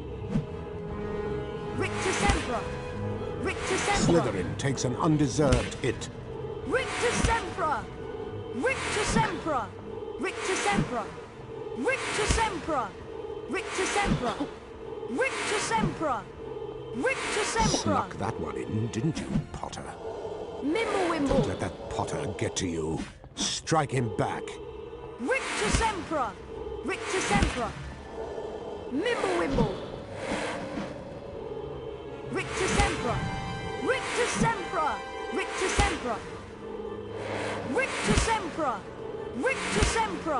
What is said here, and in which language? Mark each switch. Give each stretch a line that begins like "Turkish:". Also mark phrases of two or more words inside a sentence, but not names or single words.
English: Rictus Sempra! Rictus Sempra! Slytherin takes an undeserved hit. Rictus Sempra! Rictus Sempra! Rictus Sempra! Rictus Sempra! Rictus Sempra! Rictus Sempra! Rictus Sempra! Snuck that one in, didn't you, Potter? Don't Mimblewimble! let that Potter get to you. Strike him back. Rictus Sempra! Rictus Sempra! Mimblewimble! Rictus Sempra! Rictus Sempra! Rictus Sempra! Rictus Sempra! Rictus Sempra!